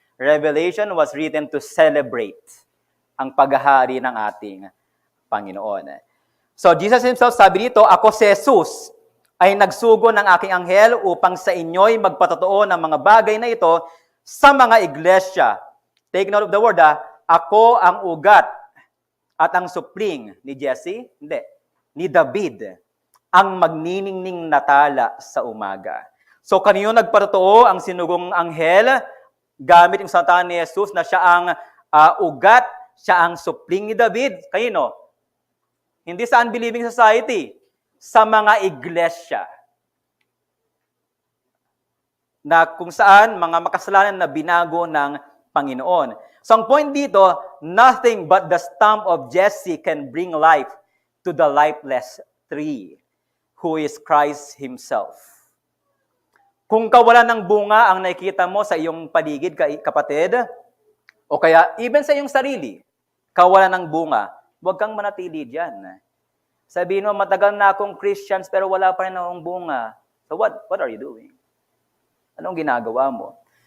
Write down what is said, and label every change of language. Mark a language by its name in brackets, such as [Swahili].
[English] Revelation was written to celebrate [Filipino] ang paghahari ng ating Panginoon. So Jesus Himself sabi dito, ako si Jesus ay nagsugo ng aking anghel upang sa inyo'y magpatotoo ng mga bagay na ito sa mga iglesia. [English] Take note of the word, [Filipino] ako ang ugat at ang supling ni Jesse, hindi, ni David, ang magniningning na tala sa umaga. So kanino nagpatotoo ang sinugong anghel gamit yung salita ni Jesus na siya ang ugat, siya ang supling ni David? Kanino? Hindi sa [English] unbelieving society, [Filipino] sa mga iglesia. Na kung saan mga makasalanan na binago ng Panginoon. [English] So [Filipino] ang point dito, [English] nothing but the stump of Jesse can bring life to the lifeless tree, who is Christ Himself. [Filipino] Kung kawalan ng bunga ang nakikita mo sa iyong paligid, kapatid, o kaya even sa iyong sarili, kawalan ng bunga, huwag kang manatili diyan. Sabihin mo, matagal na akong Christians pero wala pa rin akong bunga. [English] So what are you doing? [Filipino] Anong ginagawa mo?